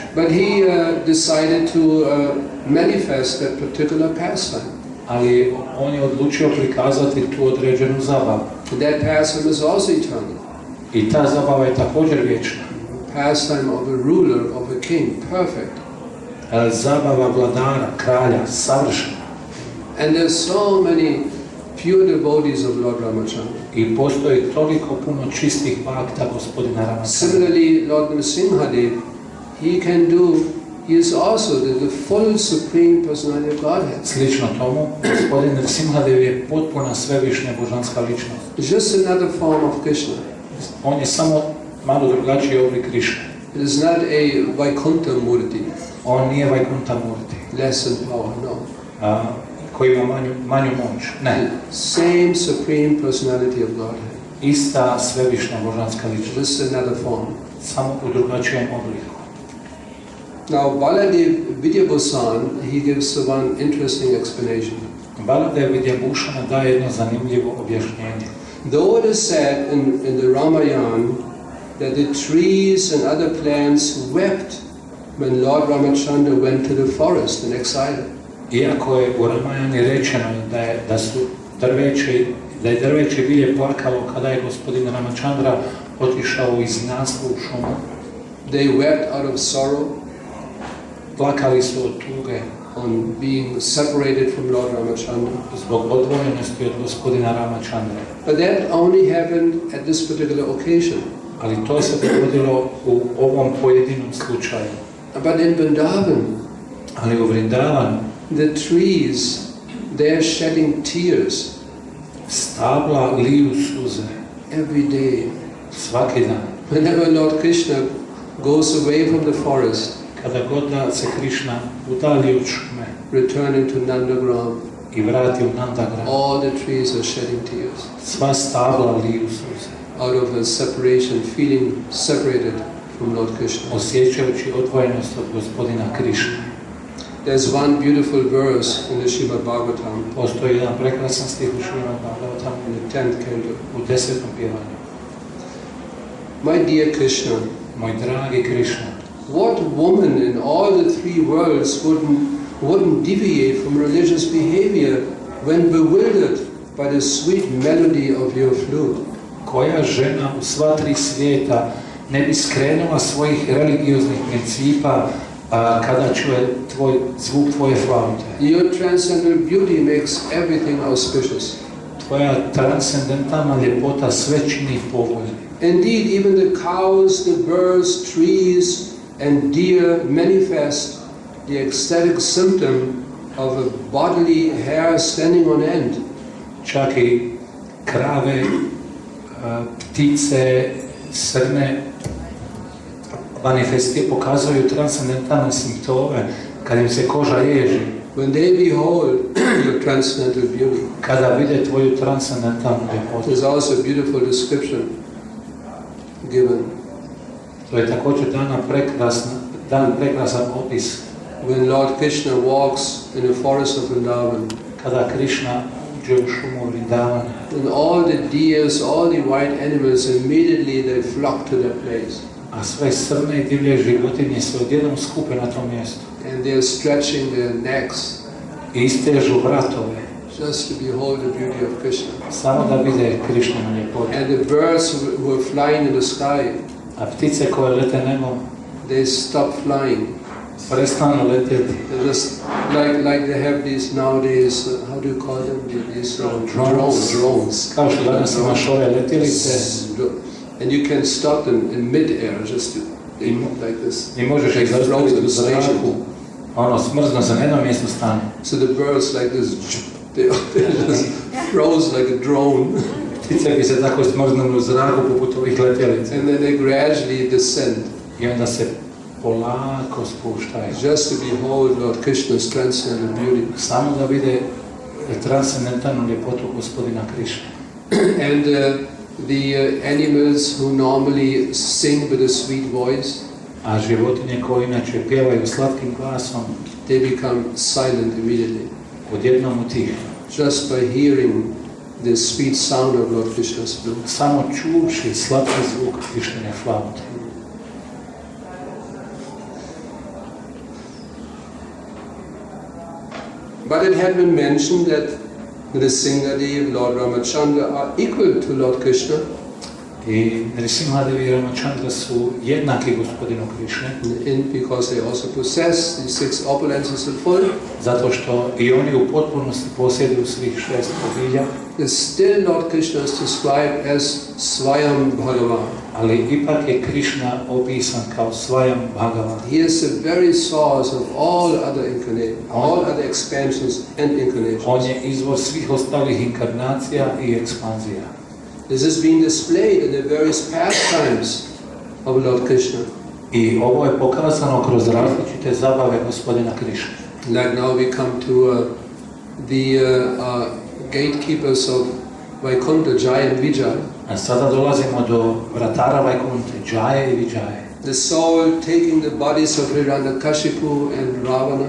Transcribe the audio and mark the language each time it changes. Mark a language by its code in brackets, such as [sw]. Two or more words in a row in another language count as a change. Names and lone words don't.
[en] But he decided to manifest that particular pastime. [hr] Ali on je odlučio prikazati tu određenu zabavu. [en] That pastime is also eternal. [hr] I ta zabava je također vječna. [en] Pastime of a ruler, of a king, perfect. [hr] Zabava vladara, kralja, savršena. [en] And there's so many pure devotees of Lord Ramachandra. [hr] I postoji toliko puno čistih bhakta gospodina Ramachandra. [en] Similarly, Lord Nrsimhadev, he is also the full Supreme Personality of Godhead. [hr] Slično tomu, gospodin Nrsimhadev je potpuna svevišnja božanska ličnost. [en] It's just another form of Krishna. [hr] On je samo malo drugačiji oblik Krishna. [en] It is not a [sa] Vaikuntha Murti, [hr] On nije [sa] Vaikuntha Murti, [en] less in power, no. [hr] koji ima manju moć. Ne. [en] Same Supreme Personality of Godhead. [hr] Ista svevišnja božanska ličnost. [en] Just another form. [hr] Samo u drugačijem obliku. [en] Now, Baladev Vidyabhusan, he gives one interesting explanation. [hr] Baladev Vidyabhusan daje jedno zanimljivo objašnjenje. [en] Though it is said in the Ramayana that the trees and other plants wept when Lord Ramachandra went to the forest in exile. [hr] Iako je u Ramayani rečeno da je drveće bilje plakalo kada je gospodin Ramachandra otišao u izgnanstvo u šumu. [en] They wept out of sorrow. [hr] Plakali su od tuge [en] on being separated from Lord Ramachandra. [hr] Zbog odvojenosti od gospodina Ramachandra. [en] But that only happened at this particular occasion. [hr] Ali to se dogodilo u ovom pojedinom slučaju. [en] But in Vrindavan, [hr] ali u Vrindavanu, [en] the trees, they are shedding tears. [hr] Stabla liju suze. [en] Every day. [hr] Svaki dan. [en] Whenever Lord Krishna goes away from the forest, [hr] kada god da se Krishna udalji od šume, [en] returning to Nandagram, [hr] i vrati u Nandagram, [en] all the trees are shedding tears. [hr] Sva stabla liju suze. [en] Out of a separation, feeling separated from Lord Krishna. [hr] Osjećajući odvojenost od gospodina Krishna. [en] There's one beautiful verse in the Srimad Bhagavatam. [hr] Postoji jedan prekrasan stih u Srimad Bhagavatam [en] in the 10th canto. [hr] U 10. pjevanju. [en] My dear Krishna, [hr] moj dragi Krishna, [en] what woman in all the three worlds wouldn't deviate from religious behavior when bewildered by the sweet melody of your flute? [hr] Koja žena u sva tri svijeta ne bi skrenula svojih religioznih principa kada čuje zvuk tvoje flaute? [en] Your transcendental beauty makes everything auspicious. [hr] Tvoja transcendentalna ljepota sve čini povoljnim. [en] Indeed, even the cows, the birds, trees, and deer manifest the ecstatic symptom of a bodily hair standing on end. [hr] Čak i krave, ptice, srne pokazuju transcendentalne simptome kad im se koža ježi. [en] When they behold your transcendental beauty, [hr] kada vide tvoju transcendentalnu ljepotu. [en] There's also a beautiful description given. [hr] To je također dan prekrasan opis. [en] When Lord Krishna walks in the forest of Vrindavan, [hr] kada Krishna uđe u šumu Vrindavana, [en] and all the deers, all the wild animals, immediately they flock to that place. [hr] A sve srne i divlje životinje se odjednom skupe na tom mjestu. [en] And they are stretching their necks. [hr] I istežu vratove. [en] Just to behold the beauty of Krishna. [hr] Samo da vide Krishninu ljepotu. [en] And the birds who are flying in the sky, [hr] a ptice koje lete nebom, [en] they stop flying. [hr] Prestanu leteti. [en] They're just like they have these nowadays, how do you call them? These drones. [hr] Kao što danas imaš ove letjelice. [en] And you can stop them in mid-air, just to, they move like this. [hr] I možeš ih zaustaviti u zraku. Ono, smrzno za jednom mjestu stane. [en] So the birds like this, they just froze like a drone. [hr] Ptice bi se tako smrznuli u zraku poput ovih letjelica. [en] And then they gradually descend. [hr] I onda se polako spuštaju. [en] Just to behold Lord Krishna's transcendental beauty. [hr] Samo da vide transcendentalnu ljepotu gospodina Krishna. [en] And the animals who normally sing with a sweet voice, [hr] a životinje koje inače pjevaju slatkim glasom, [en] they become silent immediately. [hr] Odjednom utihnu. [en] Just by hearing the sweet sound of Lord Krishna's flute. [hr] Samo čuši slatki zvuk Krishnine flaute. [en] But it had been mentioned that Nrsimhadev, Lord Ramachandra are equal to Lord Krishna. [hr] I Nrsimhadev I Ramachandra su jednaki gospodinu Krishne. [en] Because they also possess the six opulences in full. [hr] Zato što I oni u potpunosti posjeduju svih šest obilja. [en] Still Lord Krishna is described as [sa] Swayam Bhagavan. [hr] Ali ipak je Krishna opisan kao [sa] Swayam Bhagavan. [en] He is the very source of all other incarnations, all other expansions and incarnations. [hr] On je izvor svih ostalih inkarnacija I ekspanzija. [en] This is being displayed in the various pastimes of Lord Krishna. [hr] I ovo je pokazano kroz različite zabave gospodina Krišne. [en] Like now we come to the gatekeepers of Vaikuntha, Jaya and Vijaya. [hr] A sada dolazimo do vratara Vajkunte, Jaje i Vijaje. [en] The soul taking the bodies of Hiranyakashipu and Ravana.